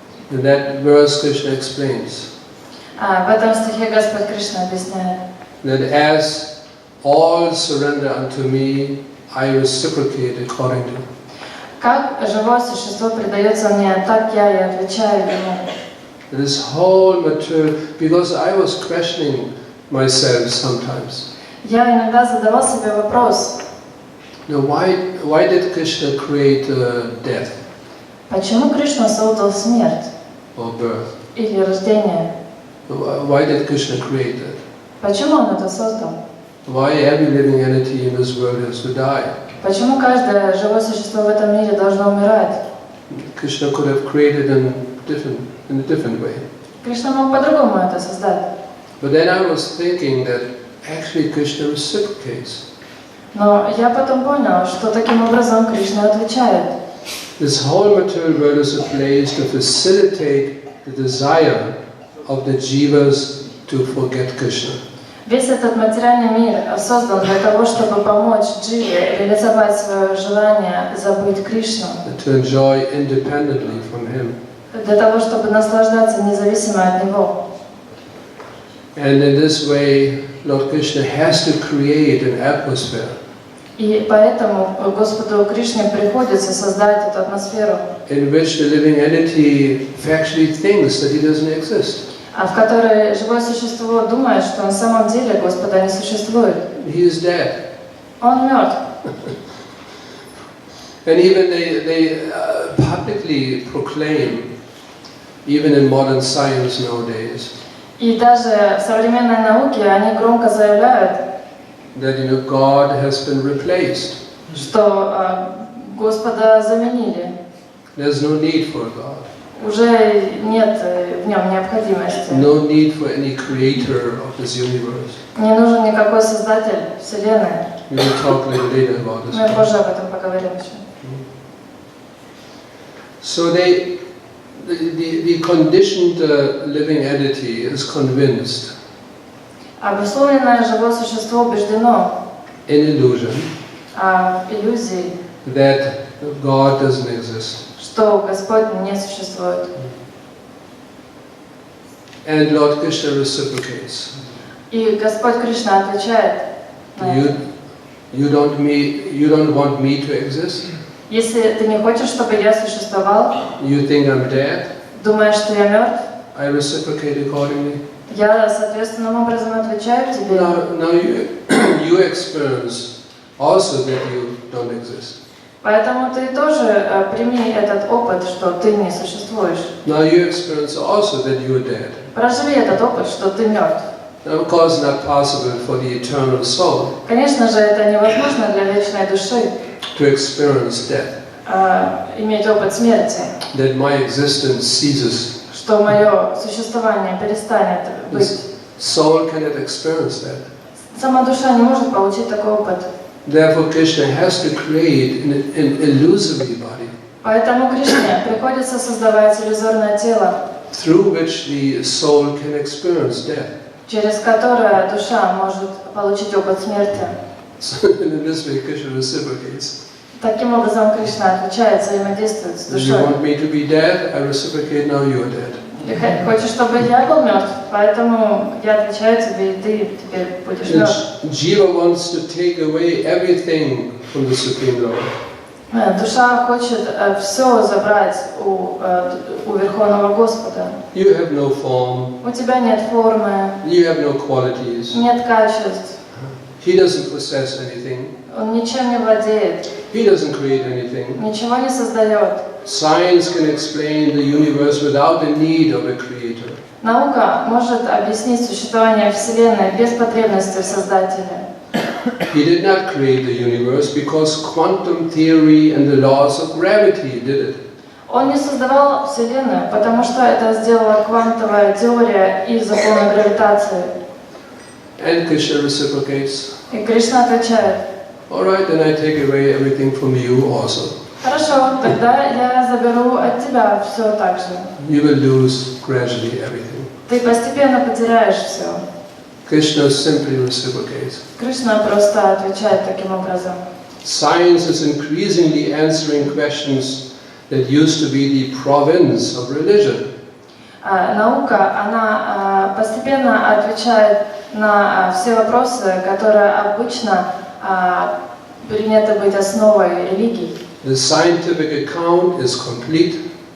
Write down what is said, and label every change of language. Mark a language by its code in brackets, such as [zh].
[en] In that verse Krishna explains [ru] В этом стихе Господь Кришна объясняет, [en] that as all surrender unto me, I reciprocate according to. [ru] как живое существо предается мне, так я и отвечаю ему. [en] This whole material, because I was questioning myself sometimes. [ru] Я иногда задавал себе вопрос, [en] Now, why did Krishna create death [ru] почему Кришна создал смерть [en] or birth? [ru] или рождение? [en] Why did Krishna create that? [ru] Почему Он это создал? [en] Why every living entity in this world has to die? [ru] Почему каждое живое существо в этом мире должно умирать? [en] Krishna could have created in a different way. [ru] Кришна мог по-другому это создать. [en] But then I was thinking that actually Krishna reciprocates. [ru] Но я потом понял, что таким образом Кришна отвечает. [en] This whole material world is a place to facilitate the desire of the jivas to forget Krishna. [ru] Весь этот материальный мир создан для того, чтобы помочь дживе реализовать свое желание забыть Кришну, [en] To enjoy independently from him. [ru] для того, чтобы наслаждаться независимо от него. [en] And in this way, Lord Krishna has to create an atmosphere [ru] И поэтому Господу Кришне приходится создать эту атмосферу, [en] in which the living entity actually thinks that he doesn't exist. [ru] в которой живое существо думает, что на самом деле Господа не существует. [en] He is dead. [ru] Он мертв. [en] And even they publicly proclaim, even in modern science nowadays, [ru] И даже в современной науке они громко заявляют, [en] that God has been replaced. [ru] что Господа заменили. [en] There's no need for a God. [ru] Уже нет в нем необходимости. [en] No need for any creator of this universe. [ru] Не нужен никакой создатель Вселенной. [en] We will talk a little later about this. [ru] Мы позже об этом поговорим еще. [en] So the conditioned living entity is convinced [ru] Обусловленное живое существо убеждено [en] in illusion [ru] в иллюзии, [en] that God doesn't exist. [ru] что Господь не существует. [en] And Lord Krishna reciprocates. [ru] И Господь Кришна отвечает на это. [en] You don't want me to exist? [ru] Если ты не хочешь, чтобы я существовал, [en] You think I'm dead? [ru] думаешь, что я мертв, [en] I reciprocate accordingly. [ru] я соответственным образом отвечаю тебе. [en] Now you experience also that you don't exist. [ru] Поэтому ты тоже прими этот опыт, что ты не существуешь. [en] Now you experience also that you are dead. [ru] Проживи этот опыт, что ты мертв. [en] Now, of course, not possible for the eternal soul [ru] Конечно же, это невозможно для вечной души [en] to experience death. [ru] Иметь опыт смерти, [en] That my existence ceases. [ru] что мое существование перестанет быть. [en] Soul cannot experience that. [ru] Сама душа не может получить такой опыт. [en] Therefore, Krishna has to create an illusory body [ru] Поэтому Кришне приходится создавать иллюзорное тело, [en] through which the soul can experience death. [ru] через которое душа может получить опыт смерти. [en] So in this way, Krishna reciprocates. [ru] Таким образом, Кришна отвечает, взаимодействует с [en] If you [ru] душой. [en] want me to be dead, I reciprocate. Now you are dead. [ru] Ты хочешь, чтобы я был мертв, поэтому я отвечаю тебе, и ты теперь будешь [en] And [ru] мертв. [en] Jiva wants to take away everything from the Supreme Lord. [ru] Душа хочет все забрать у Верховного Господа. [en] You have no form. [ru] У тебя нет формы, [en] You have no qualities. [ru] нет качеств, [en] He doesn't possess anything. [ru] он ничем не владеет, [en] He doesn't create anything. [ru] ничего не создает. [en] Science can explain the universe without the need of a creator. [ru] Наука может объяснить существование Вселенной без потребности в Создателе. [en] He did not create the universe because quantum theory and the laws of gravity did it. [ru] Он не создавал Вселенную, потому что это сделала квантовая теория и законы гравитации. [en] And Krishna reciprocates. [ru] И Кришна отвечает: [en] All right, then I take away everything from you also. [ru] хорошо, тогда я заберу от тебя все так же. [en] You will lose gradually everything. [ru] Ты постепенно потеряешь все. [en] Krishna simply reciprocates. [ru] Кришна просто отвечает таким образом. [en] Science is increasingly answering questions that used to be the province of religion. [ru] Наука, она постепенно отвечает на все вопросы, которые обычно приняты быть основой религий. [en] The scientific account is complete.